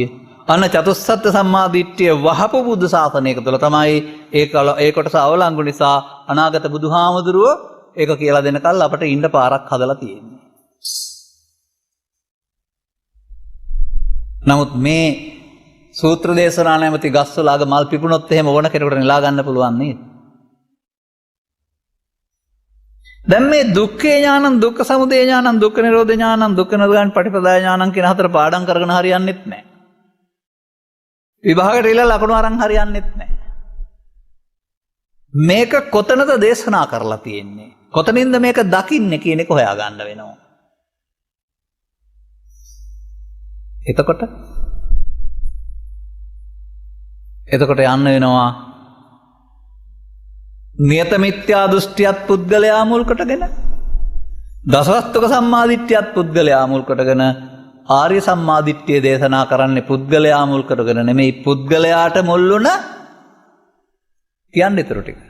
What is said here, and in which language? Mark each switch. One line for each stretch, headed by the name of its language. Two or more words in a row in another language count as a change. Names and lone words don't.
Sinhala: අන්න චතුස්සත් සම්මාදිට්ඨිය වහපු බුදු ශාසනයක තුළ තමයි ඒ කොටස අවලංගු නිසා අනාගත බුදුහාමුදුරුවෝ ඒක කියලා දෙනකල් අපට ඉන්න පාරක් හදලා තියෙන්නේ. නමුත් මේ සූත්‍ර දේශනා නැමැති ගස්වල අග මල් පිපුණොත් එහෙම ඕන කෙනෙකුට නෙලා ගන්න පුළුවන් නේද? දැන් මේ
Pali: දුක්ඛේ ඥානං දුක්ඛ සමුදය ඥානං දුක්ඛ නිරෝධ ඥානං දුක්ඛ නිරෝධ පටිපදා ඥානං
Sinhala: කියන හතර පාඩම් කරගෙන හරියන්නේත් නැහැ. විභාගයට ඉල ලකුණු අරන් හරියන්නේත් නැහැ. මේක කොතනද දේශනා කරලා තියෙන්නේ? කොතනින්ද මේක දකින්නේ කියන එක හොයාගන්න වෙනවා. එතකොට යන්න වෙනවා නියත මිත්‍යා දෘෂ්ටියත් පුද්ගලයා මුල් කොටගෙන දසවස්තුක සම්මාදිට්ඨියත් පුද්ගලයා මුල් කොටගෙන ආර්ය සම්මාදිට්ඨිය දේශනා කරන්නේ පුද්ගලයා මුල් කොටගෙන නෙමෙයි පුද්ගලයාට මුල් වුණ කියන්නේ ඊටු ටික.